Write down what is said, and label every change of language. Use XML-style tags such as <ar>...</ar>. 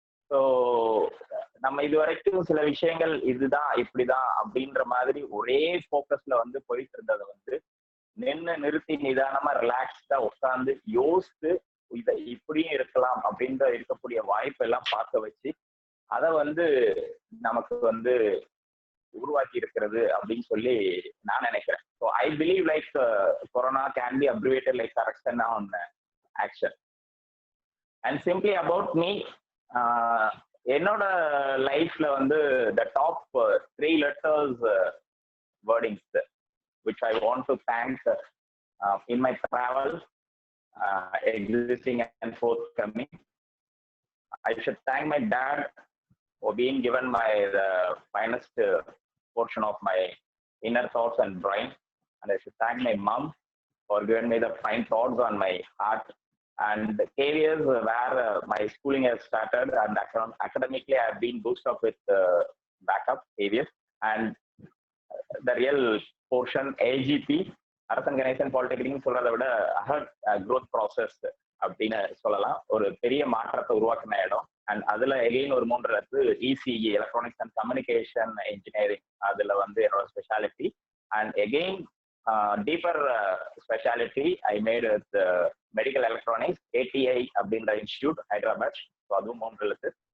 <ta>So நம்ம இது வரைக்கும் சில விஷயங்கள் இதுதான் இப்படிதான் அப்படின்ற மாதிரி ஒரே ஃபோக்கஸ்ல வந்து போயிட்டு இருந்ததை வந்து நிறுத்தி நிதானமா ரிலாக்ஸ்டா உட்காந்து யோசித்து இதை இப்படியும் இருக்கலாம் அப்படின்ற இருக்கக்கூடிய வாய்ப்பு எல்லாம் பார்க்க வச்சு அதை வந்து நமக்கு வந்து உருவாக்கி இருக்கிறது அப்படின்னு சொல்லி நான் நினைக்கிறேன்.</ta> <en>So I believe like corona can be abbreviated like correction on action. And simply about me,</en> <ta>என்னோட லைஃப்ல வந்து</ta> <en>The top 3 letters wordings which I want to thank in my travel, existing and forthcoming. I should thank my dad for being given the finest portion of my inner thoughts and brain, and I should thank my mom for giving me the fine thoughts on my heart. And the areas where my schooling has started and academically I have been boosted up with backup areas. And the real portion AGP, Arasan Ganesan Polytechnic</en> <ta>சொல்றதை விட</ta> <en>growth process</en> <ta>அப்படின்னு சொல்லலாம். ஒரு பெரிய மாற்றத்தை உருவாக்கின இடம். And அதுல எகைன் ஒரு 3 இடத்து ECE, electronics and communication engineering, அதுல வந்து என்னோட speciality.</ta> <en>and again deeper speciality I made with medical electronics ATI</en> <ta>அப்படின்ற</ta> <en>Institute Hyderabad.</en> <ta>ஸோ அதுவும் 3 எழுத்து.</ta>